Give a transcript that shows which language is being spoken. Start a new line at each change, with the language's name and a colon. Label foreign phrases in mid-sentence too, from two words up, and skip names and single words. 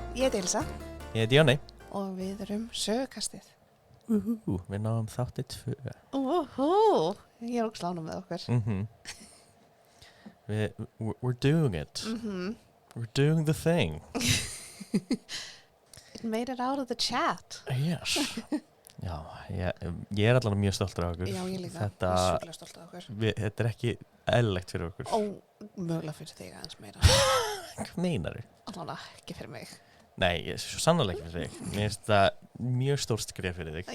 Icelandic: heiti Elsa Ég heiti Jóni. og við erum sögukastið. Við náðum þátti 2. Ég er ógeðslega ánægð með okkur.
English: We're doing it. We're doing the thing. It made it out of the chat. Yes.
Icelandic: Já, ég er allavega mjög stoltur af okkur. Já, ég líka. Þetta, ég er sjúklega stolt af okkur. þetta er ekki eðlilegt fyrir okkur. Mögulega fyrir þig aðeins meira. Hvað meinarðu? Allavega ekki fyrir mig. Nei, svo sannarlega ekki fyrir þig. Mér finnst það mjög stórt skref fyrir þig.